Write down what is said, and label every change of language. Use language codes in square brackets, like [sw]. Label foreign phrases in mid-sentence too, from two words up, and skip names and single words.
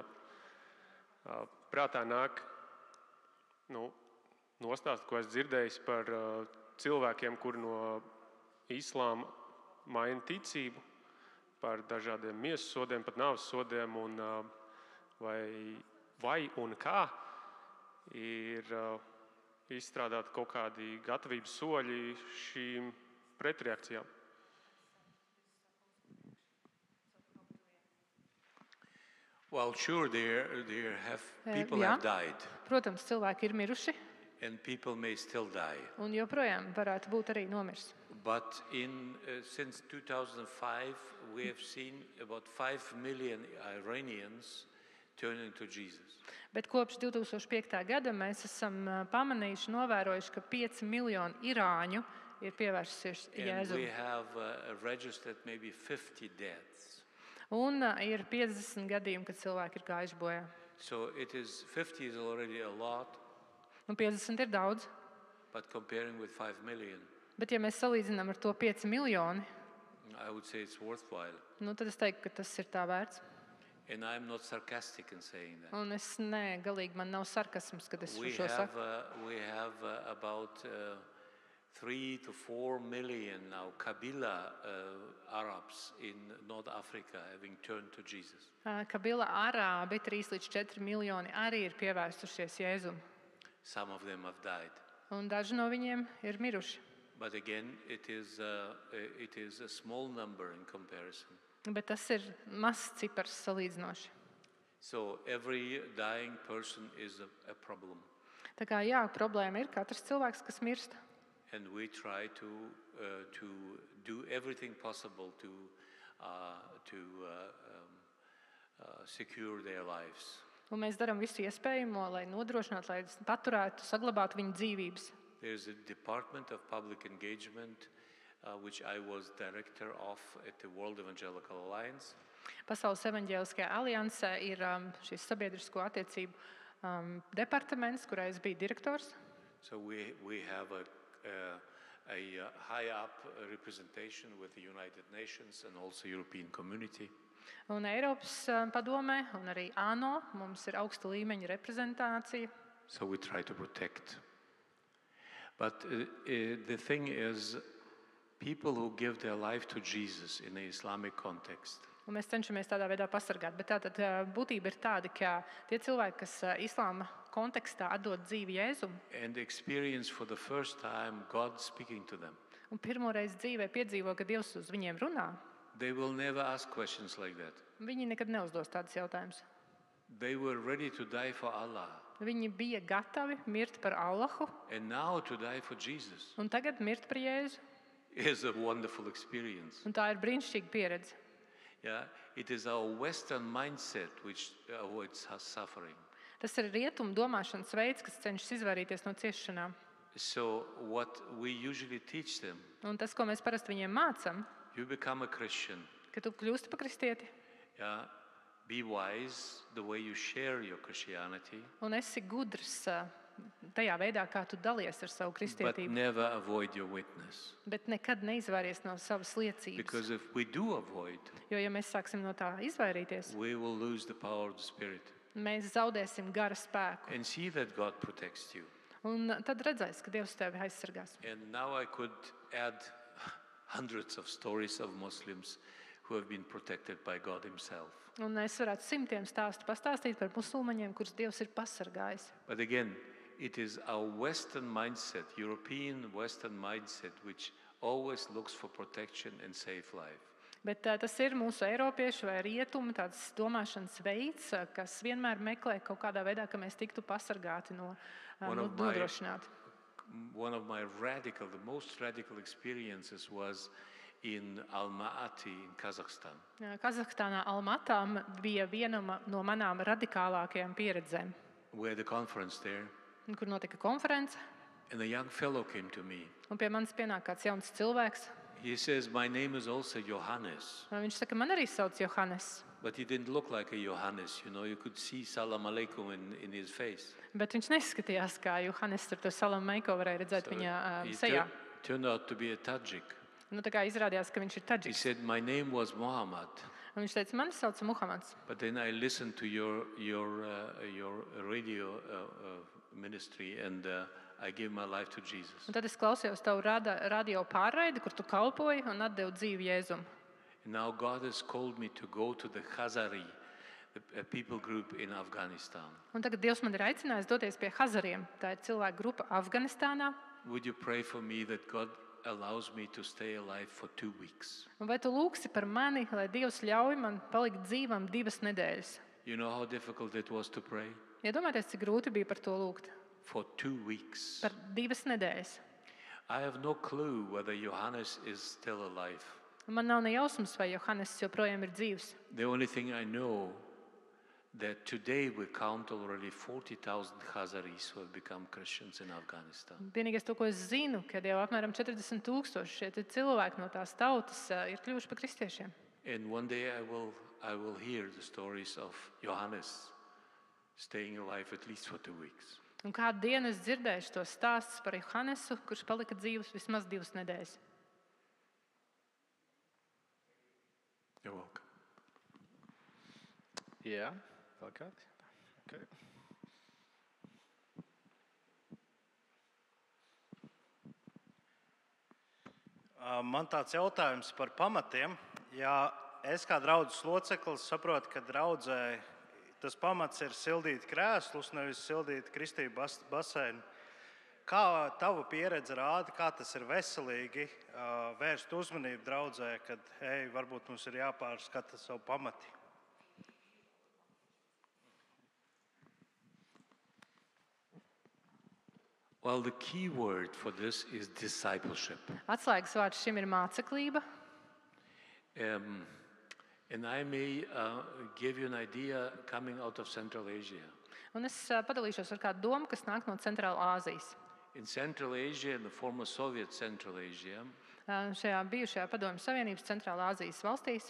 [lv] Prātā nāk nostāst, ko esmu dzirdējis par cilvēkiem, kuri no islāma maina ticību, par dažādiem miesas sodiem, pat nāves sodiem, un vai un kā ir izstrādāt kaut kādi gatavības soļi šīm pretreakcijām. [en] Well, sure, people [lv] Jā. [en] have died, [lv] Protams, cilvēki ir miruši, [en] and people may still die. [lv] un joprojām varētu būt arī nomirs. [en] But since 2005, we have seen about 5 million Iranians turning to Jesus. [lv] Bet kopš 2005. gada mēs esam pamanījuši, novērojuši, ka 5 miljoni irāņu ir pievērsusies [en] And we [lv] Jēzum. [en] have registered maybe 50 deaths. [lv] Un ir 50 gadījumi, kad cilvēki ir gājuši bojā. [en] So 50 is already a lot, [lv] Un 50 ir daudz, [en] but comparing with 5 million, [lv] bet ja mēs salīdzinām ar to 5 miljoni, [en] I would say it's worthwhile. [lv] tad es teiktu, ka tas ir tā vērts. [en] And I'm not sarcastic in saying that. [lv] Un es galīgi man nav sarkasms, kad es [en] We [lv] šo saku. [en] have about 3 to 4 million now Kabila Arabs in North Africa having turned to Jesus. [lv] Kabila arābi 3 līdz 4 miljoni arī ir pievērstušies Jēzum. [en] Some of them have died. [lv] Un daži no viņiem ir miruši. [en] But again, it is a small number in comparison. [lv] Bet tas ir mazs cipars salīdzinoši. [en] So every dying person is a problem. [lv] Tā kā jā, problēma ir katrs cilvēks, kas mirst. [en] And we try to do everything possible to secure their lives. [lv] Un mēs darām visu iespējamo, lai nodrošinātu, lai paturētu, saglabātu viņu dzīvības. [en] There's a Department of Public Engagement, which I was director of at the World Evangelical Alliance. [lv] Pasaules evaņģēliskajā aliansē ir šis sabiedrisko attiecību departaments, kurā es biju direktors. [en] So we have a high up representation with the United Nations and also European Community. [lv] Un Eiropas padomē un arī ANO mums ir augsta līmeņa reprezentācija. [en] So we try to protect. But the thing is, people who give their life to Jesus in the Islamic context, [lv] Un mēs cenšamies tādā veidā pasargāt. Bet tātad būtība ir tāda, ka tie cilvēki, kas islāma kontekstā atdod dzīvi Jēzum [en] and experience for the first time God speaking to them, [lv] un pirmoreiz dzīvē piedzīvo, ka Dievs uz viņiem runā, [en] they will never ask questions like that. [lv] viņi nekad neuzdos tādus jautājumus. [en] They were ready to die for Allah, [lv] Viņi bija gatavi mirt par Allahu [en] and now to die for Jesus [lv] un tagad mirt par Jēzu. [en] is a wonderful experience. [lv] Un tā ir brīnišķīga pieredze. [en] Yeah, it is our Western mindset which avoids us suffering. [lv] Tas ir rietumu domāšanas veids, kas cenšas izvairīties no ciešanām. [en] So what we usually teach them, [lv] Un tas, ko mēs parasti viņiem mācām, [en] you become a Christian. [lv] ka tu kļūsti par kristieti [en] Yeah, be wise the way you share your Christianity, [lv] un esi gudrs tajā veidā, kā tu dalies ar savu [en] but [lv] kristietību, [en] never avoid your witness. [lv] bet nekad neizvairies no savas liecības. [en] Because if we do avoid, [lv] Jo, ja mēs sāksim no tā izvairīties, [en] we will lose the power of the Spirit [lv] mēs zaudēsim gara spēku. [en] and see that God protects you. [lv] Un tad redzēs, ka Dievs tevi aizsargās. [en] And now I could add hundreds of stories of Muslims who have been protected by God Himself. [lv] Un es varētu simtiem stāstu pastāstīt par musulmaņiem, kurus Dievs ir pasargājis. [en] But again, it is our Western mindset, European Western mindset, which always looks for protection and save life. [lv] Bet tas ir mūsu eiropiešu vai rietumu tāds domāšanas veids, kas vienmēr meklē kaut kādā veidā, ka mēs tiktu pasargāti no nodrošināti. [en] One of my the most radical experiences was in Almaty in Kazakhstan. [lv] Kazahstānā Almatā bija viena no manām radikālākajām pieredzēm, [en] We had a conference there, [lv] kur notika konference. [en] and a young fellow came to me. [lv] Un pie manis pienāk kāds jauns cilvēks. [en] He says, "My name is also Johannes." [lv] Viņš saka, man arī sauc Johannes. [en] But he didn't look like a Johannes, you know, you could see [ar] سلام عليكم [en] in his face. [lv] Bet viņš neskatījās kā Johannes, ar to Salam Meiko varēja redzēt viņa [en] He [lv] sejā. [en] turned out to be a Tajik. [lv] Nu, tā kā izrādījās, ka viņš ir [en] He [lv] taģiks. [en] said, "My name was Muhammad, [lv] Un viņš teica, mani sauc Muhamads. [en] but then I listened to your radio ministry and I gave my life to Jesus." [lv] Un tad es klausījos tavu radio pārraidi, kur tu kalpoji un atdevu dzīvi Jēzum. [en] And now God has called me to go to the Khazari, a people group in Afghanistan. [lv] Un tagad Dievs man ir aicinājis doties pie Hazariem. Tā ir cilvēku grupa Afganistānā. [en] Would you pray for me that God allows me to stay alive for 2 weeks? [lv] Un vai tu lūgsi par mani, lai Dievs ļauj man palikt dzīvam 2 nedēļas? [en] You know how difficult it was to pray? [lv] Iedomājieties, cik grūti bija par to lūgt. [en] For 2 weeks. [lv] Par 2 nedēļas. [en] I have no clue whether Johannes is still alive. [lv] Man nav ne jausmas, vai Johannes joprojām ir dzīvs. [en] The only thing I know that today we count already 40,000 Khazaris who have become Christians in Afghanistan. [lv] Vienīgais, to, ko es zinu, ka jau apmēram 40,000 šie cilvēki no tās tautas ir kļuvuši par kristiešiem. [en] And one day I will hear the stories of Johannes staying alive at least for 2 weeks. [lv] Un kādu dienu es dzirdēšu tos stāstus par Johannesu, kurš palika dzīvs vismaz 2 nedēļas. [en] You're welcome. [lv] Jā, vēl kāds? Okay. Man tāds jautājums par pamatiem. Ja es kā draudzes loceklis saprotu, ka draudzē tas pamats ir sildīt krēslus, nevis sildīt kristību baseinu, Kā tava pieredze rāda, kā tas ir veselīgi vērst uzmanību draudzē, kad varbūt mums ir jāpārskata savu pamati? [en] Well, the key word for this is discipleship. [lv] Atslēgas vārds šim ir māceklība. [en] And I may give you an idea coming out of Central Asia. [lv] Un es padalīšos ar kādu domu, kas nāk no Centrālā Āzijas. [en] In Central Asia, in the former Soviet Central Asia, [lv] Šajā bijušajā Padomju Savienības Centrālā Āzijas valstīs